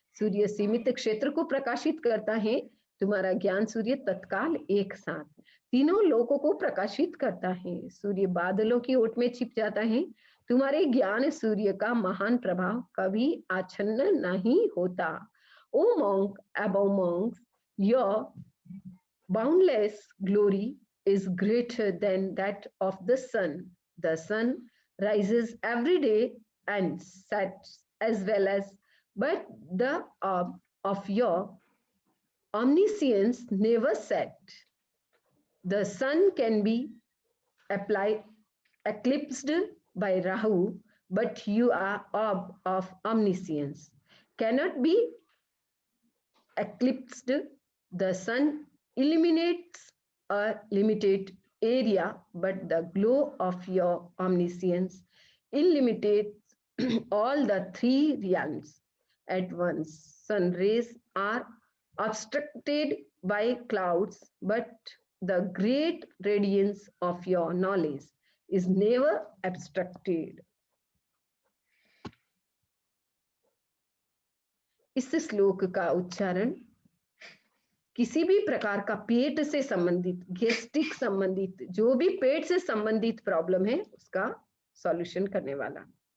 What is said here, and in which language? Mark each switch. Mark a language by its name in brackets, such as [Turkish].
[Hindi] सूर्य सीमित क्षेत्र को प्रकाशित करता है। तुम्हारा ज्ञान सूर्य तत्काल एक साथ तीनों लोकों को प्रकाशित करता है। सूर्य बादलों की ओट में छिप जाता है। तुम्हारे ज्ञान सूर्य का महान प्रभाव कभी आच्छन्न नहीं होता। [English] O monk above monks, your boundless glory is greater than that of the sun. The sun rises every day and sets as well as, but the orb of your omniscience never set. The sun can be eclipsed by Rahu, but you are orb of omniscience. Cannot be eclipsed. The sun illuminates a limited area, but the glow of your omniscience illuminates all the three realms at once. Sun rays are obstructed by clouds, but the great radiance of your knowledge is never obstructed. [Hindi] इस श्लोक का उच्चारण किसी भी प्रकार का पेट से संबंधित, गैस्ट्रिक संबंधित, जो भी पेट से संबंधित प्रॉब्लम है उसका सॉल्यूशन करने वाला।